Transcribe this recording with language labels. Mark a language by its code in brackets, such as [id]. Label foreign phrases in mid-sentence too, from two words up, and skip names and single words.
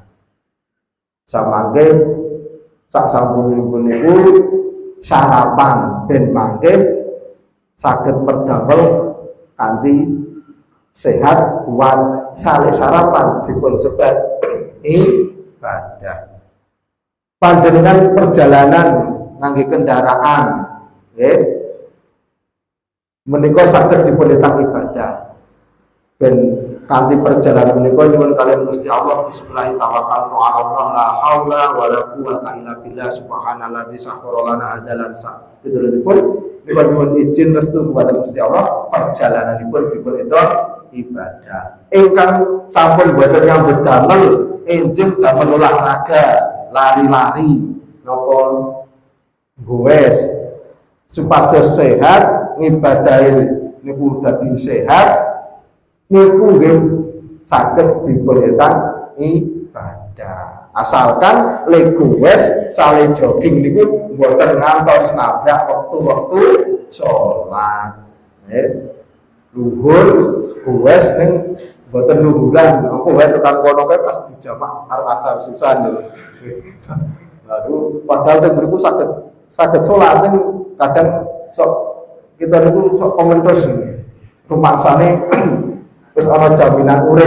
[jv] Samangke sak sampunipun niku sarapan ben mangke saged merdamel kanthi sehat kuat saleh sarapan dipun sebat ibadah. Panjenengan perjalanan ngangge kendaraan nggih menika saged dipunetang ibadah ben kanthi perjalanan menika nyuwun kalian Gusti Allah [ar] بسم الله توكلت على الله لا حول ولا قوة إلا بالله سبحان الذي سخر لنا هذا [jv] sa pun nyuwun izin restu kepada Gusti Allah perjalananipun dipun itu ibadah ingkang sampun boten nyambut damel enjing damel olahraga lari-lari napa goes supados sehat ngibadahi niku dadi sehat niku nggih saged dipunetang ibadah asalkan le goes sale jogging niku mboten ngantos nabrak wektu-wektu salat luhur goes ning mboten luhuran apa wae tekan kono kae pas dijamak arep asar sisan lho. Lalu padahal teng mriku saged salat kadang sok kita niku sok komentos rumangsane wis ana jaminan urip.